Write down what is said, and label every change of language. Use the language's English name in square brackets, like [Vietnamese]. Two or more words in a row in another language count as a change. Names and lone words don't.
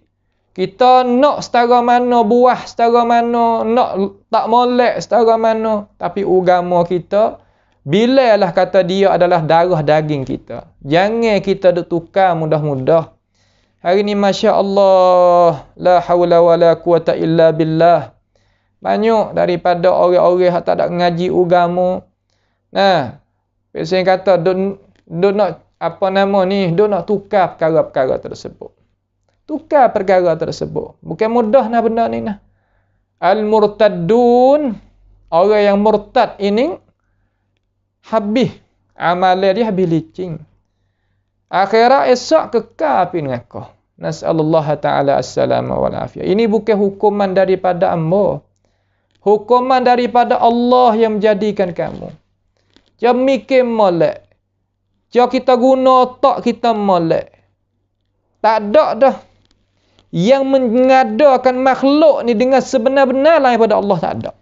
[Malay] Kita nak setara mana buah, setara mana, nak tak molek setara mana. Tapi agama kita, bilalah kata dia adalah darah daging kita. Jangan kita tukar mudah-mudah. Hari ni masya-Allah, [Arabic] لا حول ولا قوة إلا بالله. [Malay] Banyak daripada orang-orang yang tak ada ngaji agama. Nah, biasanya kata duk nak apa nama ni, duk nak tukar perkara-perkara tersebut. Tukar perkara tersebut. Bukan mudah nak benda ni nah. Al-murtaddun, orang yang murtad ini habis amalan dia, habis licin. Akhirat esok kekal api neraka. [Arabic] نسأل الله تعالى السلامة والعافية. [Malay] Ini bukan hukuman daripada hamba. Hukuman daripada Allah yang menjadikan kamu. Jangan mikir molek. Jangan kita guna otak kita molek. Tak ada dah. Yang mengadakan makhluk ni dengan sebenar-benar lain daripada Allah, tak ada.